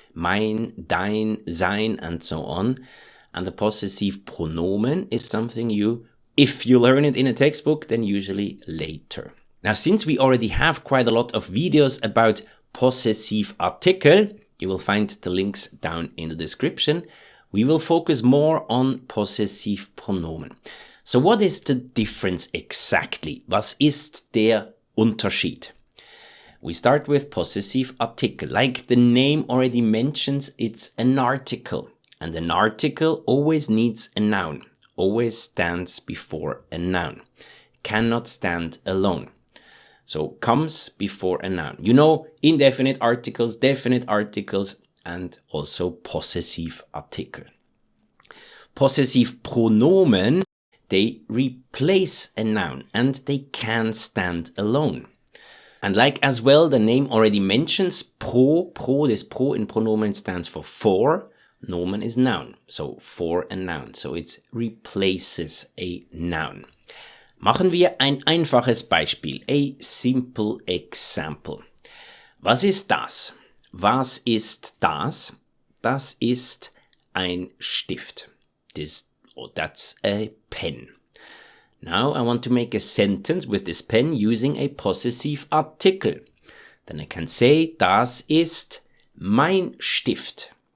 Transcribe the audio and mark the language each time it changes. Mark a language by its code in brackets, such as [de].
[de] Mein, dein, sein, [en] and so on. And the possessive pronomen is something if you learn it in a textbook, then usually later. Now, since we already have quite a lot of videos about possessive article, you will find the links down in the description. We will focus more on possessive pronomen. So what is the difference exactly? [de] Was ist der Unterschied? [en] We start with possessive article. Like the name already mentions, it's an article. And an article always needs a noun. Always stands before a noun. Cannot stand alone. So comes before a noun. You know, indefinite articles, definite articles, and also possessive article. Possessive pronomen, they replace a noun and they can stand alone. And like as well, the name already mentions this pro in pronomen stands for, nomen is noun, so for a noun, so it replaces a noun. [de] Machen wir ein einfaches Beispiel, [en] a simple example. [de] Was ist das? Was ist das? Das ist ein Stift. [en] That's a pen. Now I want to make a sentence with this pen using a possessive article. Then I can say, [de] das ist mein Stift.